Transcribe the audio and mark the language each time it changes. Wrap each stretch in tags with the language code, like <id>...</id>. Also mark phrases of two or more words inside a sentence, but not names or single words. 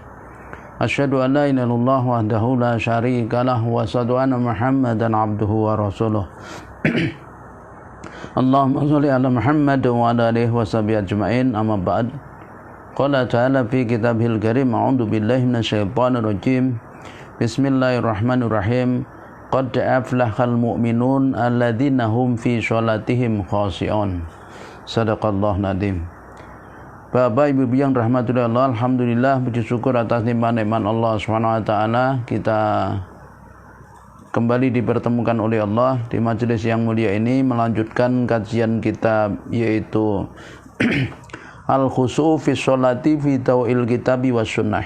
<ar>أشهد أن لا إله إلا الله وحده لا شريك له وأشهد أن محمدا عبده ورسوله. اللهم صل على محمد وعلى آله وصحبه أجمعين. أما بعد. قال تعالى في كتابه الكريم، أعوذ بالله من الشيطان الرجيم. Bismillahirrahmanirrahim. قد أفلح المؤمنون الذين هم في صلاتهم خاشعون. صدق الله نديم.</ar> <id>Bapak Ibu yang</id> <ar>رحمة الله الله,</ar> <id>alhamdulillah, puji syukur atas nikmat-nikmat Allah</id> <ar>سبحانه وتعالى.</ar> <id>Kita kembali dipertemukan oleh Allah di majelis yang mulia ini melanjutkan kajian kitab, yaitu Al-Khusyu' fi Sholati fi Daw'il Kitabi was Sunnah.</id>